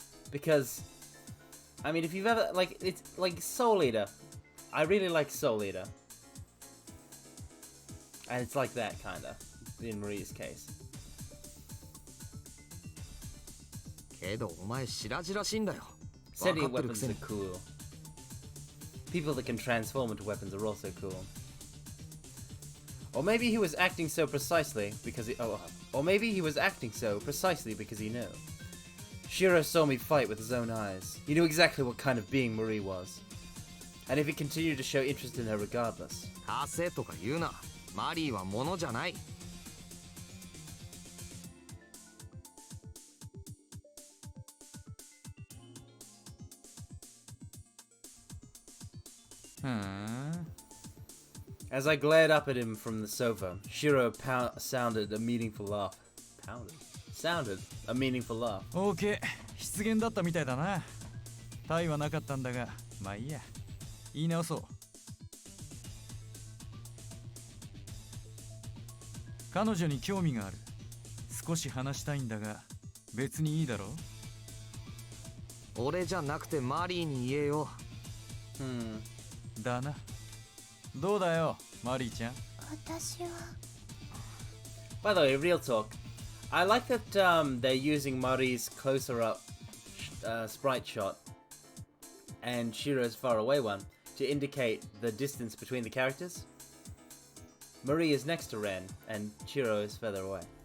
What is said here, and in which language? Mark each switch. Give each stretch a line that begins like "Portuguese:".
English: Because, I mean, if you've ever, it's like Soul Eater. I really like Soul Eater. And it's like that, kinda, in Marie's case.
Japanese: けどお前白々しいんだよ。
English: Sentient weapons are cool. People that can transform into weapons are also cool. Or maybe he was acting so precisely because he knew. Shiro saw me fight with his own eyes. He knew exactly what kind of being Marie was. And if he continued to show interest in her regardless.
Japanese: ハセとか言うな。マリーは物じゃない。
English: As I glared up at him from the sofa, Shiro sounded a meaningful laugh. Sounded a meaningful laugh.
Japanese: OK、失言だったみたいだな。タイはなかったんだが、まあいいや。言い直そう。彼女に興味がある。少し話したいんだが、別にいいだろう。俺じゃなくてマリーに言えよ。だな。どうだよ、マリーちゃん。私は。
English: By the way, real talk. I like that they're using Marie's closer up sprite shot and Shiro's far away one to indicate the distance between the characters. Marie is next to Ren, and Shiro is further away.